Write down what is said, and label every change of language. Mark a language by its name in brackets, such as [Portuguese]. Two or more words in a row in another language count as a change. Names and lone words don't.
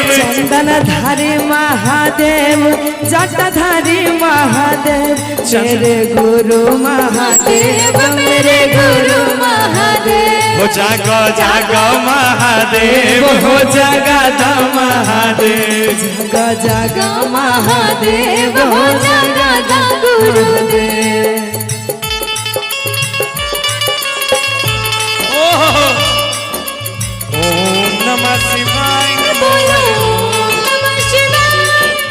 [Hindi] चंदन धारी महादेव जटाधारी महादेव। मेरे गुरु महादेव मेरे गुरु महादेव, हो जागा जागा महादेव हो जागा महादेव, जागा जागा महादेव हो जागा गुरुदेव। [Sanskrit] ओम नमः शिवाय। [Hindi] बोलो [Sanskrit] ओम नमः शिवाय।